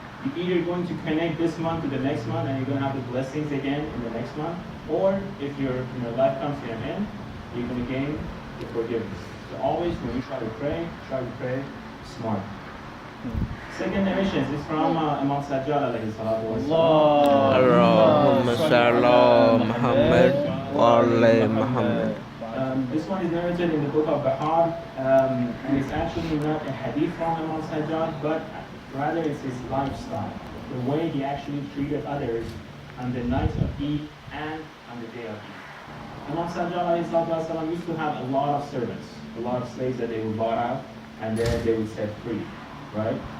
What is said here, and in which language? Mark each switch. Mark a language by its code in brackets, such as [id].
[en] You're either going to connect this month to the next month and you're going to have the blessings again in the next month, or if your life comes to an end, you're going to gain the forgiveness. So always when you try to pray smart. Second narration is from Imam Sajjad alayhi salatu wassalam. [ar] اللهم صل على محمد وعلى محمد. [en] This one is narrated in the book of Bahar, and it's actually not a hadith from Imam Sajjad, but rather it's his lifestyle, the way he actually treated others on the night of Eid and on the day of Eid. Imam Sajjad used to have a lot of servants, a lot of slaves that they would bought out, and then they would set free, right?